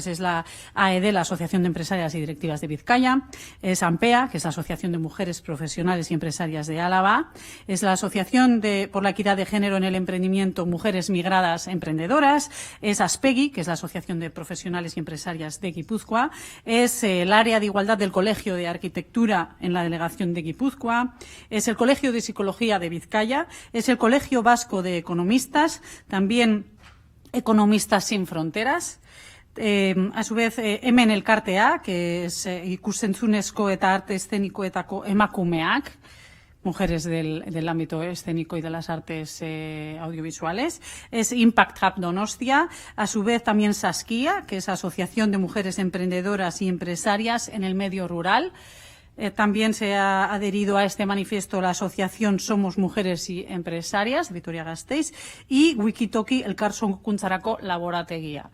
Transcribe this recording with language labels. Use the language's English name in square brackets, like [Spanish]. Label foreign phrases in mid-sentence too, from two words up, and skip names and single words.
[Spanish] Es la AED, la Asociación de Empresarias y Directivas de Vizcaya, es AMPEA, que es la Asociación de Mujeres Profesionales y Empresarias de Álava, es la Asociación por la Equidad de Género en el Emprendimiento Mujeres Migradas Emprendedoras, es ASPEGI, que es la Asociación de Profesionales y Empresarias de Guipúzcoa, es el Área de Igualdad del Colegio de Arquitectura en la Delegación de Guipúzcoa, es el Colegio de Psicología de Vizcaya, es el Colegio Vasco de Economistas, también Economistas Sin Fronteras. A su vez, hemen elkartea, que es [Basque] ikusentzunezko eta arte eszenikoetako emakumeak, [Spanish] mujeres del ámbito escénico y de las artes audiovisuales. Es Impact Hub Donostia, a su vez también Saskia, que es Asociación de Mujeres Emprendedoras y Empresarias en el Medio Rural. También se ha adherido a este manifiesto la Asociación Somos Mujeres y Empresarias, Vitoria-Gasteiz, y Wikitoki Elkarsorkuntzarako Laborategia.